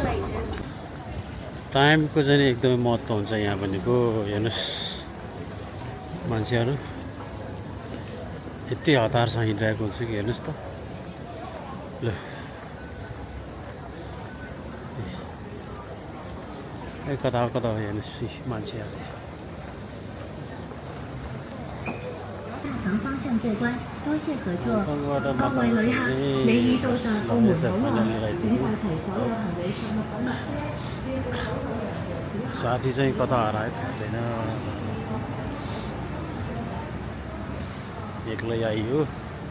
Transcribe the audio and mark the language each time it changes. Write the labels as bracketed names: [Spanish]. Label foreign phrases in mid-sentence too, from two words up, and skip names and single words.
[Nepali] टाइमको चाहिँ एकदमै महत्त्व हुन्छ यहाँ भनेको हेर्नुहोस् मान्छेहरू यति हतारसँग हिँडिरहेको हुन्छ कि हेर्नुहोस् त ल कता कता हो हेर्नुहोस् मान्छेहरू [Cantonese] 方向过关，多谢合作。各位旅客，你已到達澳門島內，請帶齊所有行李上落港。 [Nepali] साथी चाहिँ कता हरायो थाहा छैन एक्लै आइयो